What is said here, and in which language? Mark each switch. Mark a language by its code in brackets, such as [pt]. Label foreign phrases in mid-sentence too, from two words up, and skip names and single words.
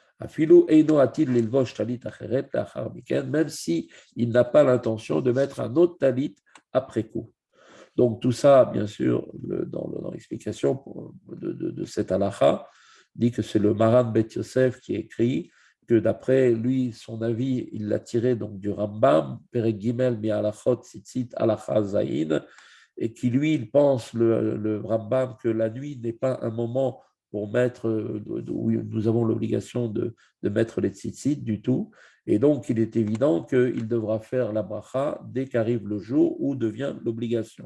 [fr] Même si il n'a pas l'intention de mettre un autre talit après coup. Donc tout ça, bien sûr, dans l'explication de cette halakha, dit que c'est le Maran Bet Yosef qui écrit que d'après lui, son avis, il l'a tiré donc du Rambam, [he] פרק ג׳ מהלכות ציצית הלכה ז, [fr] et qui lui, il pense, le Rambam, que la nuit n'est pas un moment pour mettre, où nous avons l'obligation de mettre les tzitzit du tout. Et donc, il est évident qu'il devra faire la bracha dès qu'arrive le jour où devient l'obligation.